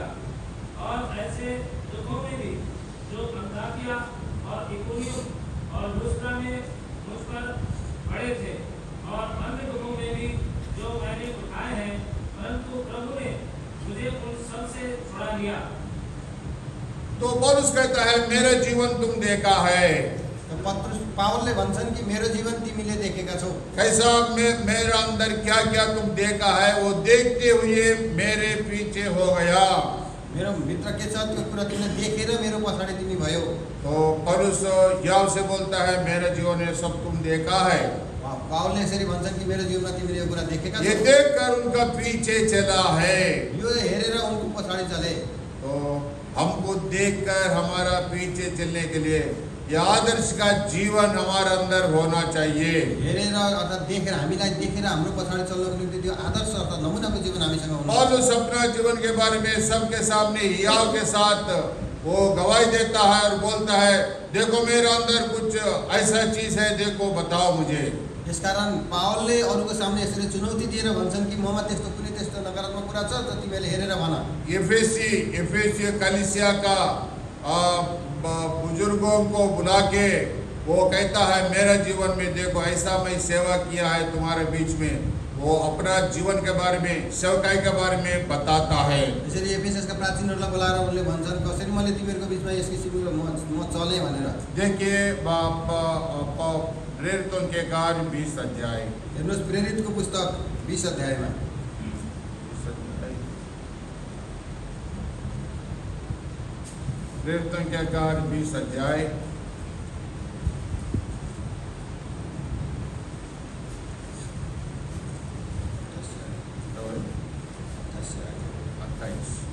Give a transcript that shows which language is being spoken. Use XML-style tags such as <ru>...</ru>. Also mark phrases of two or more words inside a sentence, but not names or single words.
<hi>और ऐसे दुखों में भी जो अंताकिया और इकोनियम और लुस्त्रा में मुझ पर पड़े थे, और अन्य दुखों में भी जो मैंने उठाए हैं, परंतु प्रभु ने मुझे उन सब से छुड़ा लिया। तो पौलुस कहता है मेरा जीवन तुम देखा है।</hi> <ne>पावलले भन्छन् कि मेरो जीवन तिमीले देखेका छौ।</ne> <hi>कैसा मेरा अंदर क्या क्या तुम देखा है, वो देखते हुए मेरे पीछे हो गया।</hi> <ne>मेरो भित्र के छ त्यो कुरा तिमीले देखेर मेरो पछाडि तिमी भयो।</ne> <hi>तो पौलुस याव से बोलता है मेरा जीवन में सब तुम देखा है।</hi> <ne>पावलले यसरी भन्छन् कि मेरो जीवनमा तिमीले यो कुरा देखेका</ne> <hi>ये</hi> <ne>छौ।</ne> <hi>देखकर उनका पीछे चला है।</hi> <ne>यो हेरेर उनको पछाडि चले।</ne> <hi>तो हमको देखकर हमारा पीछे चलने के लिए यह आदर्श का जीवन हमारे अंदर होना चाहिए।</hi> <ne>हेरेर अर्थात् देखेर हामीलाई देखेर हाम्रो पछाडि चल्नको निम्ति त्यो आदर्श अर्थात् नमुनाको जीवन हामीसँग हुनु।</ne> <hi>पौलुस अपना जीवन के बारे में सबके सामने हियाव के साथ वो गवाही देता है और बोलता है देखो मेरा अंदर कुछ ऐसा चीज है, देखो बताओ मुझे।</hi> <ne>यसकारण पावलले अरूको सामने यसरी चुनौती दिएर भन्छन् कि ममा त्यस्तो कुनै त्यस्तो नकारात्मक कुरा छ त तिमीले हेरेर भन।</ne> <hi>एफेसी कलीसिया का बुजुर्गों को बुला के वो कहता है मेरा जीवन में देखो ऐसा मैं सेवा किया है तुम्हारे बीच में। वो अपना जीवन के बारे में, सेवकाई के बारे में बताता है।</hi> <ne>यसरी एफेससका प्राचीनहरूलाई बोलाएर उनले भन्छन् कसरी मैले तिमीहरूको बीचमा यस किसिमको म चलेँ भनेर।</ne> <hi>देखिए प्रेरितों के कार्य 20 अध्याय।</hi> <ne>हेर्नुहोस् प्रेरितको पुस्तक 20 अध्यायमा</ne> <hi>प्रेरितों के कार्य 20 अध्याय 28।</hi>